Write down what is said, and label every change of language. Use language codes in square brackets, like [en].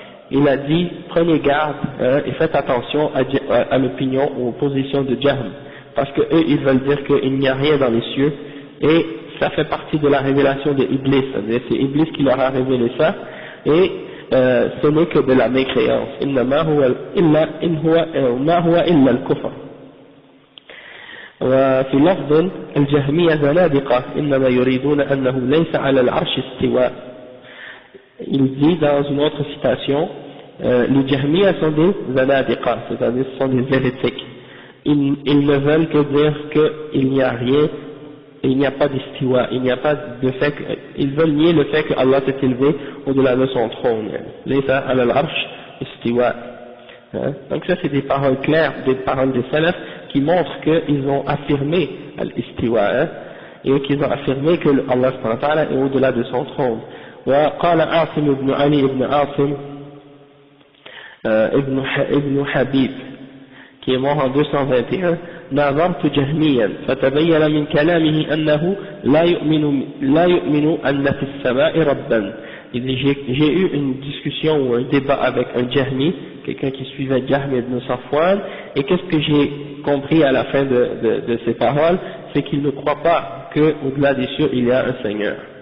[fr] Il a dit prenez garde et faites attention à l'opinion ou aux positions de Jahm, parce que eux ils veulent dire qu'il n'y a rien dans les cieux, et ça fait partie de la révélation de Iblis, c'est-à-dire c'est Iblis qui leur a révélé ça, et ce n'est que de la mécréance. [ar] إنما هو إلا إن هو ما هو إلا الكفر. وفي لفظ الجهمية زنادقة إنما يريدون أنه ليس على العرش استواء. [fr] Il dit dans une autre citation, les Jahmiya sont des zanadiqa, c'est-à-dire ce sont des hérétiques. Ils ne veulent que dire qu'il n'y a rien, il n'y a pas d'istiwa, il n'y a pas de fait, ils veulent nier le fait que Allah s'est élevé au-delà de son trône. [ar] Laysa ala al-arsh istiwa. [fr] Donc ça c'est des paroles claires, des paroles des salafs qui montrent qu'ils ont affirmé l'istiwa, et qu'ils ont affirmé que Allah subhanahu wa ta'ala est au-delà de son trône. [ar] وقال عاصم بن علي بن عاصم ابن حبيب [fr] qui est mort en 221 [ar] نظرت جهميا فتبين من كلامه أنه لا يؤمن أن في السماء ربا. [fr] J'ai eu une discussion ou un débat avec un Jahmi, quelqu'un qui suivait Jahm ibn Safwan, et qu'est-ce que j'ai compris à la fin de ces paroles, c'est qu'il ne croit pas qu'au-delà des cieux il y a un Seigneur.